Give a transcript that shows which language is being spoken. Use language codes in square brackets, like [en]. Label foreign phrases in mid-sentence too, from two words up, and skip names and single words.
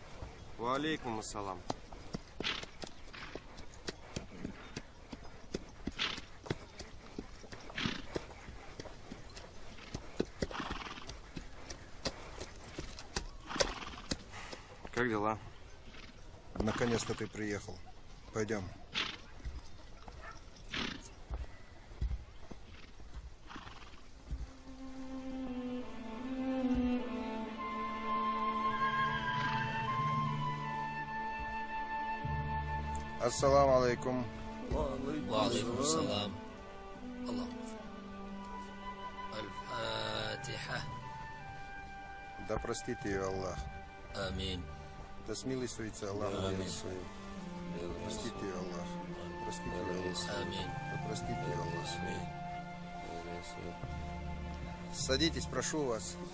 [ar] وعليكم السلام. [ru] Как дела? Наконец-то ты приехал. Пойдем. [ar] السلام عليكم. وعليكم السلام اللهم الفاتحة. [ru] Да простит ее Аллах. Аминь. Да смилостивится Аллах на веру свою. Простит ее Аллах. Простит ее Аллах. Аминь. Да простит ее Аллах. Садитесь, прошу вас.